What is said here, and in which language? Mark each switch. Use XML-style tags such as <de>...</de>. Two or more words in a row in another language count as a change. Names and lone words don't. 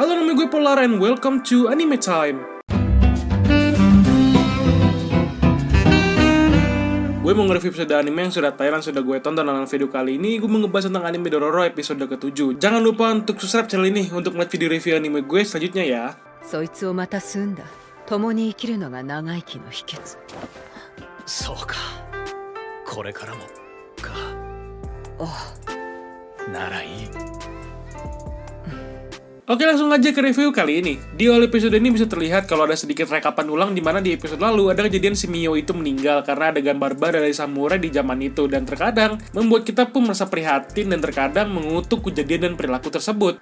<id>Halo, nama gue Polar</id> <en>and welcome to</en> <id>Anime Time. Gue mau nge-review episode anime yang sudah tayang, sudah gue tonton. Dalam video kali ini gue mau ngebahas tentang anime Dororo episode ke-7. Jangan lupa untuk</id> <en>subscribe channel</en> <id>ini untuk melihat video review anime gue selanjutnya ya.</id> <ja>そいつをまた済んだ。共に生きるのが長生きの秘訣。そうか。これからもか。ならいい。</ja> <id>Oke, langsung aja ke review kali ini. Di awal episode ini bisa terlihat kalau ada sedikit rekapan ulang di mana di episode lalu ada kejadian si Mio itu meninggal karena adegan barbar dari samurai di zaman itu, dan terkadang membuat kita pun merasa prihatin dan terkadang mengutuk kejadian dan perilaku tersebut.</id>